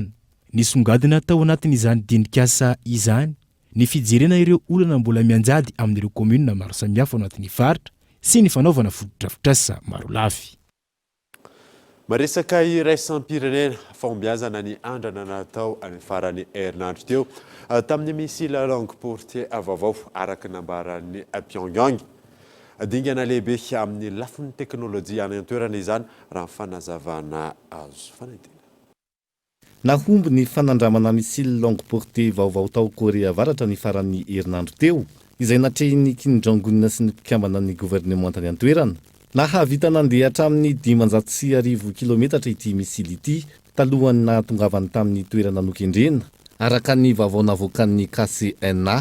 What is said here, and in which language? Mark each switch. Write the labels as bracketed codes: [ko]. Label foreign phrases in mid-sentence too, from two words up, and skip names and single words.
[mg] Nisongadina tao anatin'izany dinikasa izany ny fijerena ireo olana mbola mianjady amin'ireo kominina maro samihafa ao anatin'ny faritra sy ny fanaovana fotodrafitrasa maro lafy. Maresaka iraisam-pirenena fahombiazana ny andrana natao any farany herinandro teo tamin'ny misy [fr] la langue portée [mg] vaovao araka nambaran'ny Pyongyang. Dingana lehibe amin'ny lafin'ny teknôlôjia any an-toerana izany raha ny fanazavana azo fanadina. Nahomby ny fanandramana misily [fr] longue portée [mg] vaovao tao Korea Avaratra ny faran'ny herinandro teo, izay natrehiny Kim Jong-un sy ny mpikambana ny gouvernementany an-toerana. Nahavita nandeha hatramin'ny 509 kilometatra ity misily ity talohany nahatongavany tamin'ny toerana nokendrena, araka ny vaovao navoakan'ny KCNA.